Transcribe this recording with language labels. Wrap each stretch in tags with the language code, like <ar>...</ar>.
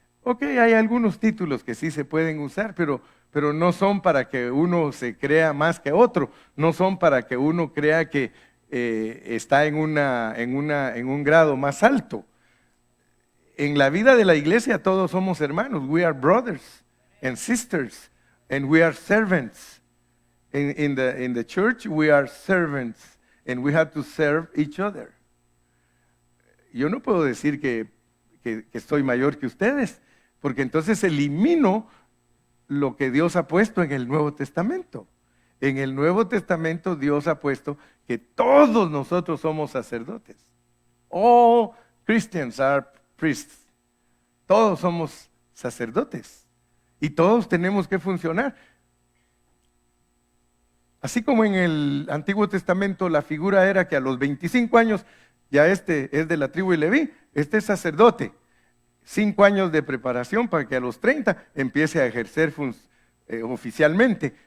<es>Ok, hay algunos títulos que sí se pueden usar, pero no son para que uno se crea más que otro. No son para que uno crea que está en un grado más alto. En la vida de la iglesia todos somos hermanos.</es> <en>We are brothers and sisters, and we are servants. In the church we are servants, and we have to serve each other.</en> <es>Yo no puedo decir que estoy mayor que ustedes, porque entonces elimino lo que Dios ha puesto en el Nuevo Testamento. En el Nuevo Testamento Dios ha puesto que todos nosotros somos sacerdotes.</es> <en>All Christians are priests.</en> <es>Todos somos sacerdotes. Y todos tenemos que funcionar. Así como en el Antiguo Testamento la figura era que a los 25 años, ya este es de la tribu de Leví, este es sacerdote. 5 años de preparación para que a los 30 empiece a ejercer oficialmente.</es>